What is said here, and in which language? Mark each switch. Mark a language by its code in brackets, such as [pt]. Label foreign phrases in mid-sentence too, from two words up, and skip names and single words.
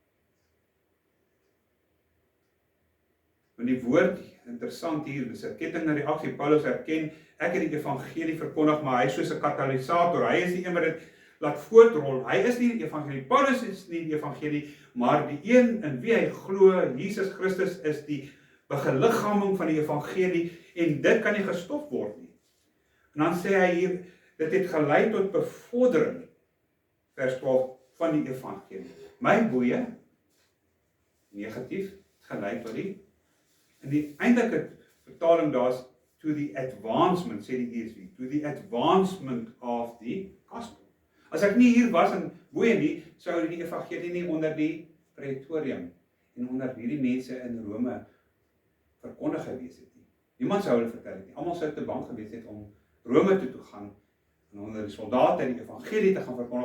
[af] Want die woord, interessant hier, dis 'n kettingreaksie, Paulus erken, ek het die evangelie verkondig, maar hy is soos 'n katalisator, hy is die een wat dit laat voortrol, hy is nie die evangelie, Paulus is nie die evangelie, maar die een in wie hy glo, Jesus Christus is die begeliggaming van die evangelie, en dit kan nie gestop word nie. En dan sê hy hier, dit het gelei tot bevordering, vers 12, van die evangelie. My boeie, negatief, gelei tot die, in die eindelike vertaling daar is, [en] to the advancement, [af] sê die ESV, [en] to the advancement of the gospel. [af] As ek nie hier was in Boeie nie, sou die evangelie nie onder die praetorium en onder hierdie mense in Rome verkondig gewees het nie. Niemand sou hulle vertel het nie. Almal sou te bang gewees het om Rome toe te gaan en onder die soldate die evangelie te gaan verkondig.